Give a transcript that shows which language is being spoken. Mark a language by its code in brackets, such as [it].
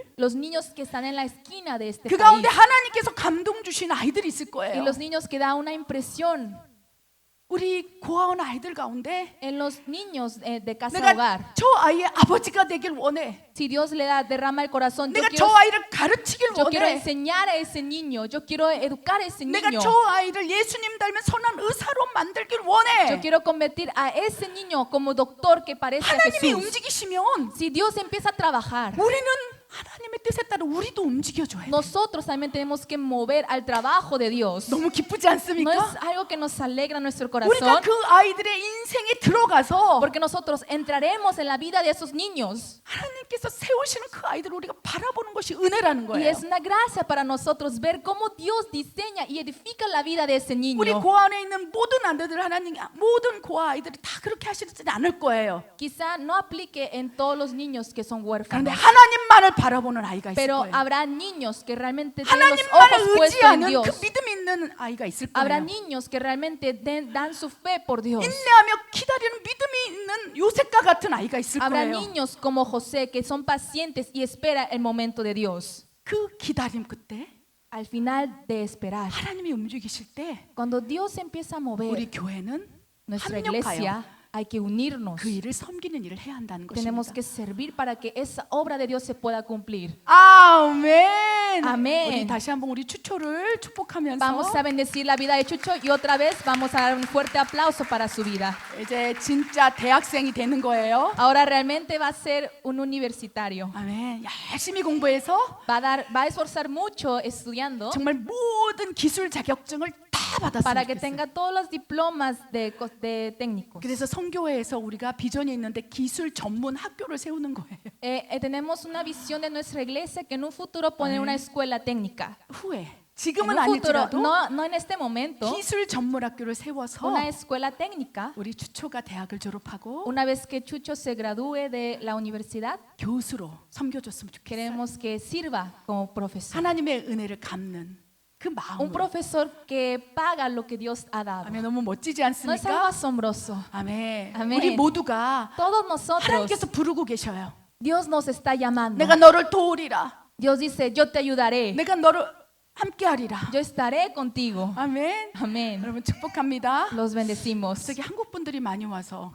[es] los niños que están en la esquina de este [ko] 그 [es] país [ko] 가운데 하나님께서 감동 주신 아이들이 있을 [es] y [ko] 거예요. [es] los niños que da una impresión [ko] 우리 고아원 아이들 가운데 [es] en los niños de casa [ko] 내가 [es] hogar. [ko] 저 아이의 아버지가 되길 원해. [es] Si Dios le derrama el corazón, [ko] 내가 저 아이를 가르치길 [es] yo quiero [ko] 원해. [es] enseñar a ese niño, yo quiero educar a ese [ko] 내가 [es] niño. [ko] 저 아이를 예수님 닮은 선한 의사로 만들길 원해. [es] Yo quiero convertir a ese niño como doctor que parece a [ko] 하나님이 [es] Jesús. [ko] 움직이시면 [es] Si Dios empieza a trabajar, [ko] 우리는 하나님의 뜻에 따라 우리도 움직여줘야 돼. [es] nosotros también tenemos que mover al trabajo de Dios. [ko] 너무 기쁘지 [es] No [ko] 않습니까? [es] es algo que nos alegra nuestro [ko] 우리가 [es] corazón, [ko] 그 아이들의 인생에 들어가서 [es] porque nosotros entraremos en la vida de esos niños. [ko] 하나님께서 세우시는 그 아이들을 우리가 바라보는 것이 은혜라는 [es] Y [ko] 거예요. [es] es una gracia para nosotros ver cómo Dios diseña y edifica la vida de ese [ko] 우리 [es] niño. [ko] 고아원에 있는 모든 아이들, 하나님 모든 고아 아이들이 다 그렇게 하시지는 않을 거예요. [es] Quizá no aplique en todos los niños que son [ko] 그런데 [es] huérfanos, [ko] 하나님만을 바라보는 아이가 있을 [es] pero [ko] 거예요. [es] habrá niños que realmente tienen los [ko] 하나님만을 [es] ojos puestos en [ko] 의지하는 [es] Dios. [ko] 그 믿음이 있는 아이가 있을 [es] Habrá [ko] 거예요. [es] niños que realmente dan su fe por Dios. [ko] 인내하며 기다리는 믿음이 있는 요셉과 같은 아이가 있을 [es] Habrá [ko] 거예요. [es] niños como José que son pacientes y esperan el momento de Dios. [ko] 그 기다림 끝에 [es] Al final de esperar, [ko] 하나님이 움직이실 때 [es] cuando Dios empieza a mover [ko] 우리 교회는 [es] nuestra [ko] 합력하여 [es] iglesia, hay que unirnos. [ko] 그 일을 섬기는 일을 해야 한다는 [es] Tenemos [ko] 것입니다. [es] que servir para que esa obra de Dios se pueda cumplir. [ko] 아멘. 아멘. 우리 다시 한번 우리 추초를 축복하면서 [es] Vamos a bendecir la vida de Chucho y otra vez vamos a dar un fuerte aplauso para su vida. [ko] 이제 진짜 대학생이 되는 거예요. [es] Ahora realmente va a ser un universitario. [ko] 아멘. 열심히 공부해서 [es] Va a esforzar mucho estudiando [ko] 정말 모든 기술 자격증을 다 받았으면 [es] para que [ko] 좋겠어요. [es] tenga todos los diplomas de técnicos. [ko] 그래서 성교회에서 우리가 비전이 있는데 기술 전문 학교를 세우는 거예요. [es] Tenemos una visión de nuestra iglesia que en un futuro poner una escuela técnica. [ko] 후에 [es] En [ko] 지금은 [es] un futuro, [ko] 아니더라도 [es] no en este momento, [ko] 기술 전문 학교를 세워서 [es] una escuela técnica. [ko] 우리 추초가 대학을 졸업하고 [es] Una vez que Chucho se gradúe de la universidad, [ko] 교수로 섬겨줬으면 좋겠어요. [es] queremos que sirva como profesor. [ko] 하나님의 은혜를 갚는 그 [es] Un [ko] 마음으로. [es] profesor que paga lo que Dios ha dado. [ko] 아멘. 너무 멋지지 [es] ¿No es algo [ko] 않습니까? [es] asombroso? [ko] 아멘. 아멘. 우리 모두가 [es] Todos nosotros, [ko] 하나님께서 부르고 계셔요. [es] Dios nos está llamando. [ko] 내가 너를 도우리라. [es] Dios dice, yo te ayudaré. [ko] 내가 너를 함께하리라. [es] Yo estaré contigo. [ko] 아멘. [es] Amén. [ko] 여러분 축복합니다. [es] Los bendecimos. [ko] 저기 한국 분들이 많이 와서